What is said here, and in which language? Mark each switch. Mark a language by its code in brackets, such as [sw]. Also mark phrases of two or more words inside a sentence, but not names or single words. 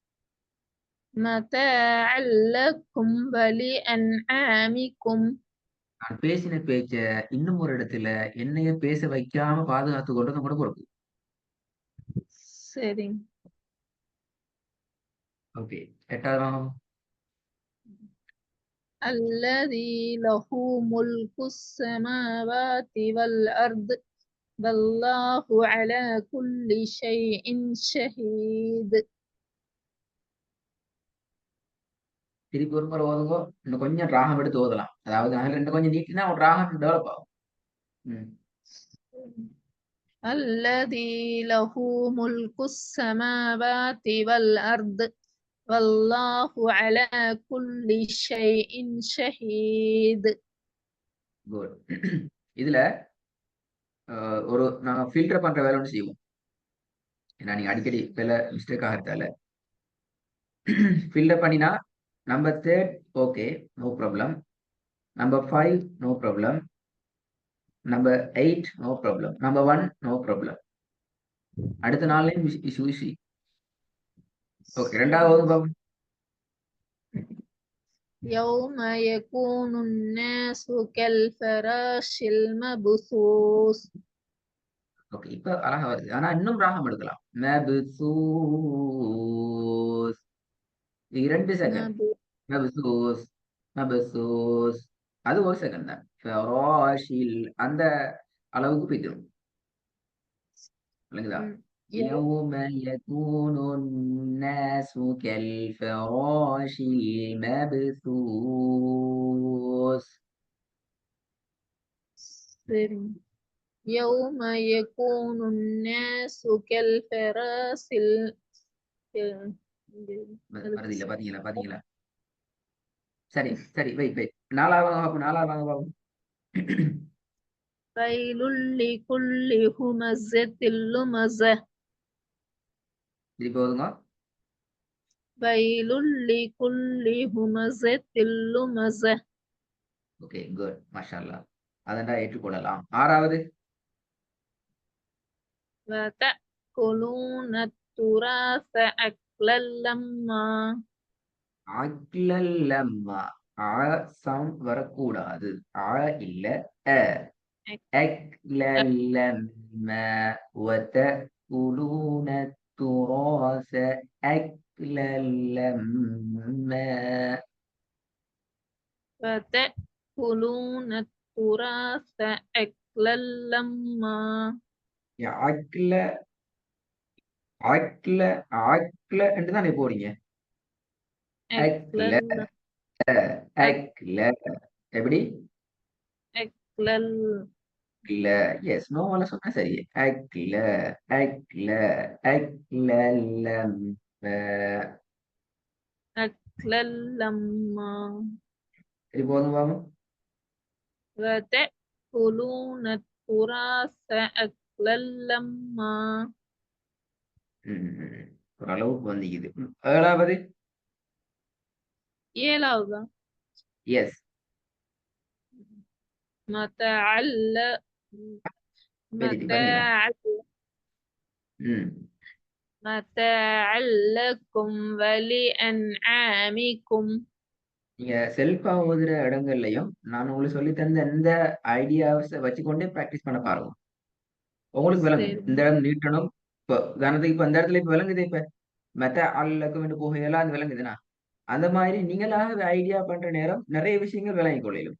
[ar] متاعا لكم ولأنعامكم. [ta] நான் பேசின பேச்ச இன்னும் ஒரு இடத்துல என்னைய பேச வைக்காம பாதுகாத்து கொண்டது கூட பொறுப்பு. சரிங்க. ஓகே, 8வது வாங்க. [ar] الذي له ملك السماوات والأرض والله على كل شيء شهيد. [ta] திருப்பி ஒரு முறை ஓதுங்க. இன்னும் கொஞ்சம் ராகம் எடுத்து ஓதலாம். அதாவது அதில் ரெண்டு கொஞ்சம் நீட்டினா ஒரு ராகம் டெவலப் ஆகும். [ar] الذي له ملك السماوات والأرض والله على كل شيء شهيد. [ta] குட். இதுல ஒரு நாங்க ஃபில்டர் பண்ற வேலை ஒன்று செய்வோம். ஏன்னா நீங்க அடிக்கடி வேலை மிஸ்டேக் ஆகிறதால ஃபில்டர் பண்ணினா [en] number 3 okay, no problem. number 5 no problem. number 8 no problem. number 1 no problem. [ta] அடுத்த நாள்லயும் இஷ்யூ. ஓகே, ரெண்டாவது பாப்போம். [ar] يوم يكون الناس كالفراش المبثوث. [ta] ஓகே, இப்ப அழகா வருது. ஆனா இன்னும் ராகம் எடுக்கலாம். மப்சூஸ். 2 செகண்ட். மப்சூஸ், மப்சூஸ். அது 1 செகண்ட் தான். ஃபராஷில் அந்த அளவுக்கு போய்த்திரும். விளங்குதா? [ar] يوم يكون الناس كالفراش المبثوث. يوم يكون الناس كالفراش [ta] வருது இல்ல, பாத்தீங்களா? சரி சரி, வெயிட். 4வது பாப்போம். [ar] ويل لكل همزة لمزة. [ta] திருப்பி ஓதுங்க. [ar] ويل لكل همزة لمزة. [ta] ஓகே, குட். [ar] ما شاء الله. [ta] அதண்டா ஏற்றுக்கொள்ளலாம். 6வது [ar] وتأكلون التراث أكلا لما [ta] அக்லல்லம்மா சவுண்ட் வரக்கூடாது. இல்ல அ [ar] அக்லல்லம்மா وتأكلون التراث أكلا لما وتأكلون التراث أكلا لما [ta] அக்ல அக்ல அக்ல என்று தானே போறீங்க. [ar] أكلا [ta] அக்ல அக்ல எப்படி [ar] أكلا [ta] இல்ல எஸ் நோவால சொன்னா சரி. அக்ல அக்ல அக்ல [ar] أكلا لما [ta] சரி போதும் பாவம். [ar] وتأكلون التراث أكلا لما [ta] ஓரளவுக்கு வந்திக்குது. 7வது ஏழாவதா எஸ் [ar] متعل [ta] பெரிதி பண்ணிடும். [ar] متاعا لكم ولأنعامكم [ta] நீங்க செல்ஃபா ஓதுற இடங்கள்லயும் நான் உங்களுக்கு சொல்லி தந்த எந்த ஐடியாவை வச்சுக்கொண்டே பிராக்டிஸ் பண்ண பாருங்க. உங்களுக்கு விளங்கும். சரி இந்த இடம் நீட்டணும். இப்போ உதாரணத்துக்கு இப்ப இந்த இடத்துல இப்ப விளங்குது. இப்ப [ar] متاع لكم [ta] என்று போகையெல்லாம் அது விளங்குதுன்னா அந்த மாதிரி நீங்களாக ஐடியா பண்ற நேரம் நிறைய விஷயங்கள் விளங்கிக் கொள்ளையிலும்.